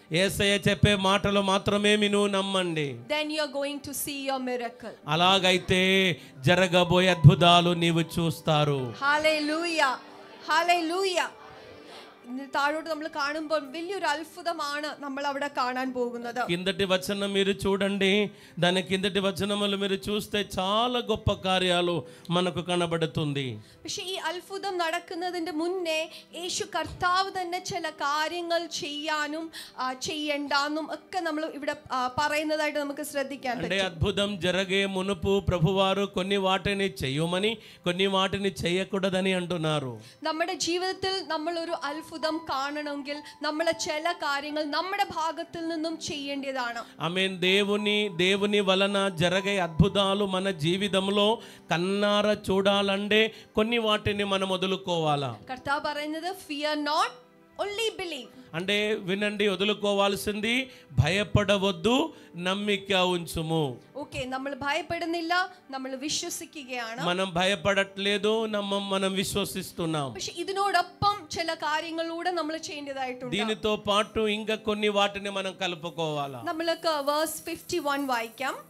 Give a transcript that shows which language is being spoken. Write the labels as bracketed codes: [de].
[te] యేసయ్య చెప్పే మాటలు మాత్రమే మీరు నమ్మండి. [en] Then you are going to see your miracle. [te] అలాగైతే జరగబోయే అద్భుతాలు నీవు చూస్తారు. [en] Hallelujah. Hallelujah. [ml] താഴോട്ട് നമ്മൾ കാണുമ്പോൾ വലിയൊരു അത്ഭുതമാണ് നമ്മൾ അവിടെ കാണാൻ പോകുന്നത്. [te] కిందటి వచనం మీరు చూడండి. దాని కిందటి వచనములు మీరు చూస్తే చాలా గొప్ప కార్యాలు మనకు కనబడుతుంది. [ml] പക്ഷെ ഈ അത്ഭുതം നടക്കുന്നതിന്റെ മുന്നേ യേശു കർത്താവ് തന്നെ ചില കാര്യങ്ങൾ ചെയ്യാനും ചെയ്യണ്ടാന്നും ഒക്കെ നമ്മൾ ഇവിടെ പറയുന്നതായിട്ട് നമുക്ക് ശ്രദ്ധിക്കാൻ [te] అంటే [ml] പറ്റും. [te] అద్భుతం జరిగే మునుపు ప్రభువారు కొన్ని వాటిని చేయమని కొన్ని వాటిని చేయకూడదని అంటున్నారు. [ml] നമ്മുടെ ജീവിതത്തിൽ നമ്മൾ ഒരു അത്ഭുതം കാണണമെങ്കിൽ നമ്മൾ ചില കാര്യങ്ങൾ നമ്മുടെ ഭാഗത്തിൽ നിന്നും ചെയ്യേണ്ടതാണ്. [te] ఆమేన్. దేవుని వలన జరిగే అద్భుతాలు మన జీవితంలో కన్నార చూడాలంటే కొన్ని వాటిని మనం వదులుకోవాలా. [ml] കർത്താവ് പറയുന്നത് [en] fear not, only believe. [te] అంటే వినండి, వదులుకోవాల్సింది భయపడవద్దు, నమ్మిక ఉంచుము. [ml] ഓക്കേ, നമ്മൾ ഭയപ്പെടുന്നില്ല, നമ്മൾ വിശ്വസിക്കുകയാണ്. [te] మనం భయపడట్లేదు, మనం విశ్వసిస్తున్నాం. [ml] പക്ഷെ ഇതിനോടൊപ്പം ചില കാര്യങ്ങളൂടെ നമ്മൾ ചെയ്യേണ്ടതായിട്ടുണ്ട്. [te] దీనితో పాటు ఇంకా కొన్ని వాటిని మనం కలుపుకోవాలా. [ml] നമ്മൾക്ക് verse 51 വായിക്കാം.